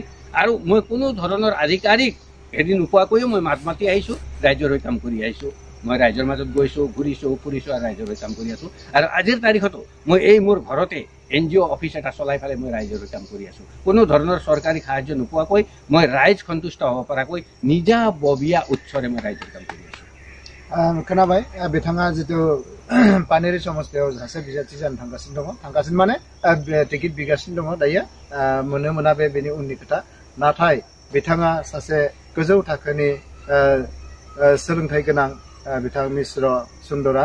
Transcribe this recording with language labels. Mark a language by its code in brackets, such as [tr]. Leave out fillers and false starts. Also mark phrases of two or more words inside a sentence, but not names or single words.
[as] আৰু মই কোনো ধৰণৰ আধিকাৰিক এদিন নোপোৱাকৈও মই মাত মাতি আহিছোঁ, ৰাইজৰ হৈ কাম কৰি আহিছোঁ। মই ৰাইজৰ মাজত গৈছোঁ, ঘূৰিছোঁ, ফুৰিছোঁ আৰু ৰাইজৰ হৈ কাম কৰি আছোঁ। আৰু আজিৰ তাৰিখতো মই এই মোৰ ঘৰতে [en] NGO office [as] এটা চলাই পেলাই মই ৰাইজৰ হৈ কাম কৰি আছোঁ। কোনো ধৰণৰ চৰকাৰী সাহায্য নোপোৱাকৈ মই ৰাইজ সন্তুষ্ট হ'ব পৰাকৈ নিজাববীয়া উৎসৰে মই ৰাইজৰ কাম কৰি আছোঁ। [brx] खोनाबाय, बिथाङा जितु पानेरी समस्थियाव सासे बिजाथि जानो थांगासिनो माने टिकेट बिगासिनो दङ दायो, मोनो मोना बेनि उननि खोथा। नाथाय बिथाङा सासे गोजौ थाखोनि सोलोंथाइ गोनां बिथां मिश्र सुन्दरा।